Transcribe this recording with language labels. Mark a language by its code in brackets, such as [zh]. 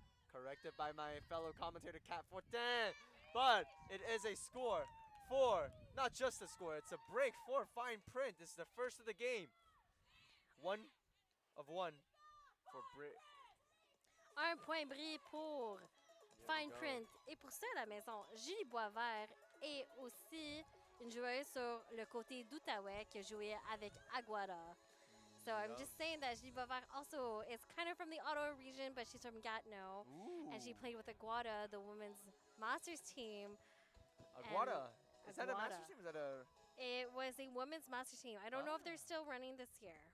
[en] Corrected by my fellow commentator, Cat Fortin. But it is a score for, not just a score, it's a break for Fine Print. This is the first of the game. 1 of 1 for break. [fr] Un point bris pour Fine Print. Et pour ceux à la maison, Julie Boisvert est aussi une joueuse sur le côté d'Outaouais qui a joué avec Aguada. [en] So I'm just saying that Julie Boisvert also is kind of from the Ottawa region, but she's from Gatineau. And she played with Aguada, the women's masters team. Aguada? Is that a Aguada. master's team? Is that a... It was a women's masters team. I don't know if they're still running this year.